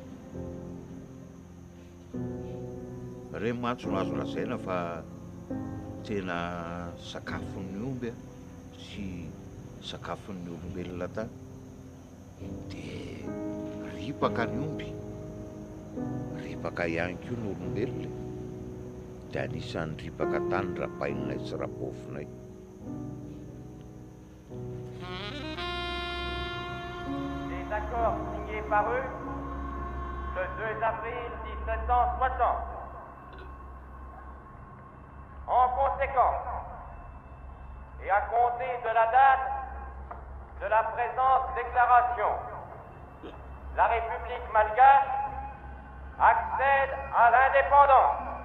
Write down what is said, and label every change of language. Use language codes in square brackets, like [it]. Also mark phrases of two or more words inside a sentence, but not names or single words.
[mg] Reny mantsy no azo lazaina fa tena sakafon'ny omby sy sakafon'ny olombelona tany. Dia ripaka ny omby, ripaka ihany koa ny olombelona, dia anisan'ny ripaka tany rapainay sy rapofinay. [fr] Des accords signés par eux le 2 avril 1760. En conséquence, et à compter de la date de la présente déclaration, la République malgache accède à l'indépendance.